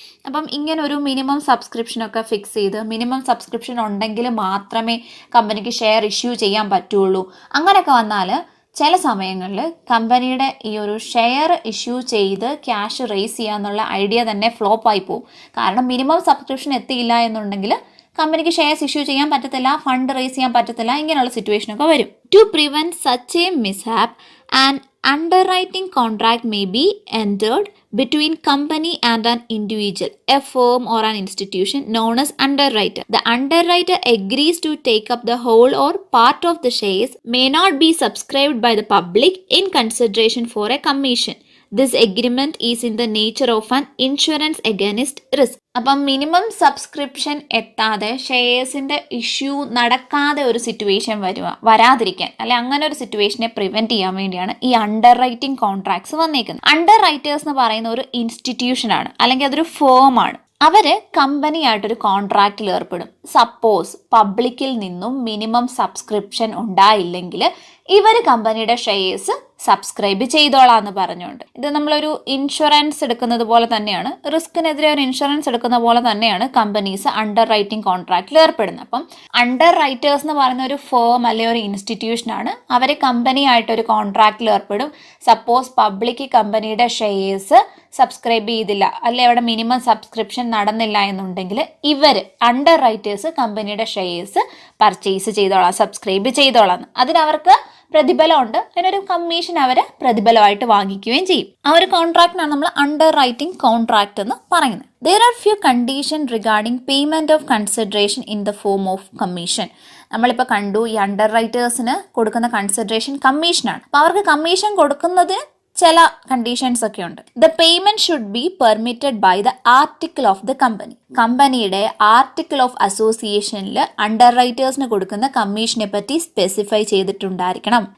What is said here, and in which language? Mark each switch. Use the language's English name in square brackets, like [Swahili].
[Malayalam] അപ്പം ഇങ്ങനെ ഒരു മിനിമം സബ്സ്ക്രിപ്ഷനൊക്കെ ഫിക്സ് ചെയ്ത് മിനിമം സബ്സ്ക്രിപ്ഷൻ ഉണ്ടെങ്കിൽ മാത്രമേ കമ്പനിക്ക് ഷെയർ ഇഷ്യൂ ചെയ്യാൻ പറ്റുള്ളൂ. അങ്ങനെയൊക്കെ വന്നാൽ ചില സമയങ്ങളിൽ കമ്പനിയുടെ ഈ ഒരു ഷെയർ ഇഷ്യൂ ചെയ്ത് ക്യാഷ് റേസ് ചെയ്യാന്നുള്ള ഐഡിയ തന്നെ ഫ്ലോപ്പ് ആയി പോകും. കാരണം മിനിമം സബ്സ്ക്രിപ്ഷൻ എത്തിയില്ല എന്നുണ്ടെങ്കിൽ കമ്പനിക്ക് ഷെയർസ് ഇഷ്യൂ ചെയ്യാൻ പറ്റത്തില്ല, ഫണ്ട് റേസ് ചെയ്യാൻ പറ്റത്തില്ല, ഇങ്ങനെയുള്ള സിറ്റുവേഷനൊക്കെ വരും. [English] To prevent such a mishap and underwriting contract may be entered between company and an individual, a firm or an institution known as underwriter. The underwriter agrees to take up the whole or part of the shares may not be subscribed by the public in consideration for a commission. This agreement is in the nature of an insurance against risk. [Malayalam] അപ്പം minimum subscription എത്താതെ ഷെയർസിന്റെ issue നടക്കാതെ ഒരു situation വരാതിരിക്കാൻ അല്ലെ അങ്ങനെ ഒരു സിറ്റുവേഷനെ prevent ചെയ്യാൻ വേണ്ടിയാണ് ഈ അണ്ടർ റൈറ്റിംഗ് കോൺട്രാക്ട്സ് വന്നേക്കുന്നത്. അണ്ടർ റൈറ്റേഴ്സ് എന്ന് പറയുന്ന ഒരു ഇൻസ്റ്റിറ്റ്യൂഷനാണ് അല്ലെങ്കിൽ അതൊരു ഫേമാണ്. അവര് കമ്പനിയായിട്ടൊരു കോൺട്രാക്റ്റിൽ ഏർപ്പെടും. സപ്പോസ് പബ്ലിക്കിൽ നിന്നും മിനിമം സബ്സ്ക്രിപ്ഷൻ ഉണ്ടായില്ലെങ്കിൽ ഇവർ കമ്പനിയുടെ ഷെയർസ് സബ്സ്ക്രൈബ് ചെയ്തോളാം എന്ന് പറഞ്ഞുകൊണ്ട്. ഇത് നമ്മളൊരു ഇൻഷുറൻസ് എടുക്കുന്നത് പോലെ തന്നെയാണ്, റിസ്കിനെതിരെ ഒരു ഇൻഷുറൻസ് എടുക്കുന്ന പോലെ തന്നെയാണ് കമ്പനീസ് അണ്ടർ റൈറ്റിംഗ് കോൺട്രാക്റ്റിൽ ഏർപ്പെടുന്നത്. അപ്പം അണ്ടർ റൈറ്റേഴ്സ് എന്ന് പറയുന്ന ഒരു ഫേം അല്ലെങ്കിൽ ഒരു ഇൻസ്റ്റിറ്റ്യൂഷനാണ്. അവർ കമ്പനിയായിട്ട് ഒരു കോൺട്രാക്റ്റിൽ ഏർപ്പെടും. സപ്പോസ് പബ്ലിക് കമ്പനിയുടെ ഷെയർസ് സബ്സ്ക്രൈബ് ചെയ്തില്ല, അല്ലെ അവിടെ മിനിമം സബ്സ്ക്രിപ്ഷൻ നടന്നില്ല എന്നുണ്ടെങ്കിൽ ഇവർ അണ്ടർ റൈറ്റേഴ്സ് കമ്പനിയുടെ ഷെയർസ് പർച്ചേസ് ചെയ്തോളാം, സബ്സ്ക്രൈബ് ചെയ്തോളാം. അതിനവർക്ക് പ്രതിഫലമുണ്ട്, അതിനൊരു കമ്മീഷൻ അവർ പ്രതിഫലമായിട്ട് വാങ്ങിക്കുകയും ചെയ്യും. ആ ഒരു കോൺട്രാക്റ്റിനാണ് നമ്മൾ അണ്ടർ റൈറ്റിംഗ് കോൺട്രാക്ട് എന്ന് പറയുന്നത്. [English] There are few conditions regarding payment of consideration in the form of commission. [Malayalam] നമ്മളിപ്പോൾ കണ്ടു ഈ അണ്ടർ റൈറ്റേഴ്സിന് കൊടുക്കുന്ന കൺസിഡറേഷൻ കമ്മീഷനാണ്. അപ്പോൾ അവർക്ക് കമ്മീഷൻ കൊടുക്കുന്നതിന് ചില കണ്ടീഷൻസ് ഒക്കെ ഉണ്ട്. [English] The payment should be permitted by the article of the company. [Malayalam] കമ്പനിയുടെ ആർട്ടിക്കിൾ ഓഫ് അസോസിയേഷനിൽ അണ്ടർ റൈറ്റേഴ്സിന് കൊടുക്കുന്ന കമ്മീഷനെ പറ്റി സ്പെസിഫൈ ചെയ്തിട്ടുണ്ടായിരിക്കണം.